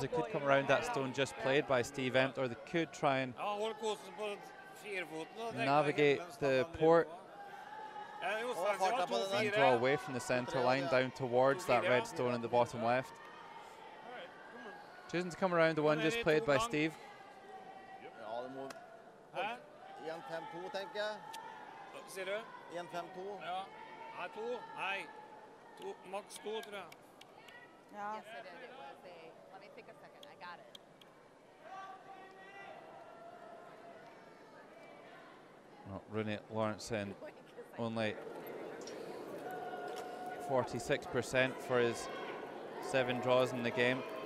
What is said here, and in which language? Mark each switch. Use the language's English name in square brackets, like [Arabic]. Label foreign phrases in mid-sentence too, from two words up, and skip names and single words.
[English] They could come around that stone just played by Steve Empt, or they could try and navigate the port and draw away from the centre line down towards that red stone in the bottom left. Choosing to come around the one just played by Steve. [Norwegian] Sier du? 1-5-2. Ja. Nei, 2. Nei. Maks 2, tror jeg. [English] Yeah. Yes, it is. It was a. Let me take a second. I got it. Well, Rune Lawrenson only 46% for his 7 draws in the game.